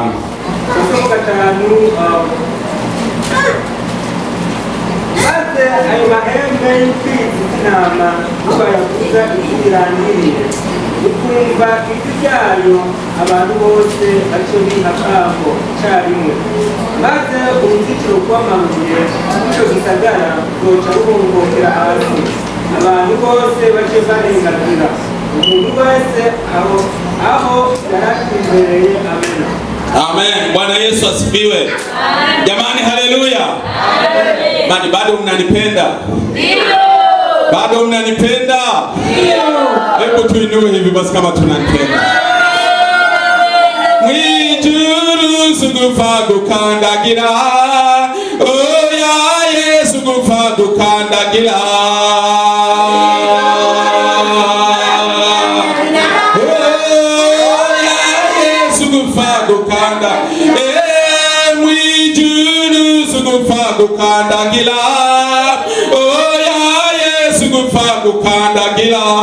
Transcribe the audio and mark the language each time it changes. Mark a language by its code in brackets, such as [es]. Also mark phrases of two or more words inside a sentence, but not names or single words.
[rw] maze ayo mahembe y'imfizi z'intama bayavuza ijwi rirangiriye ukumva ijwi ryayo abantu bose bace biha akabo icyarimwe maze uruzitiro rw'amabuye rw'icyo gisagara ruca ruhongokera hasi abantu bose bace barengagira umuntu wese aho yaratumbereye amena [sw] amen Bwana Yesu asifiwe jamani haleluya mani bado mnanipenda ndio bado mnanipenda ndio hebu tuinue hivi basi kama tunanipenda [rw] mwijuru sugufa gukandagira oya Yesu gufa gukandagira gukandagila oya Yesu gufa gukandagila